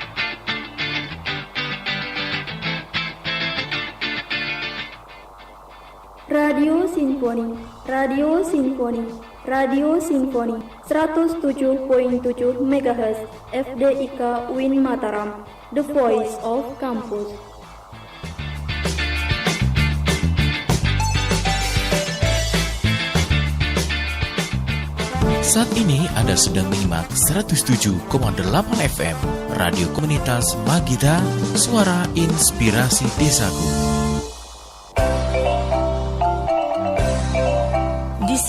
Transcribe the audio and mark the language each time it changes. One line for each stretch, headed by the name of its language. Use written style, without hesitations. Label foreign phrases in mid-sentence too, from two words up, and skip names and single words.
Indonesian: Radio Sinfoni, Radio Sinfoni, Radio Sinfoni 107.7 MHz FDIK UIN Mataram,
English: The Voice of Campus.
Indonesian: Saat ini Anda sedang menyimak 107,8 FM Radio Komunitas Magita, Suara Inspirasi Desaku.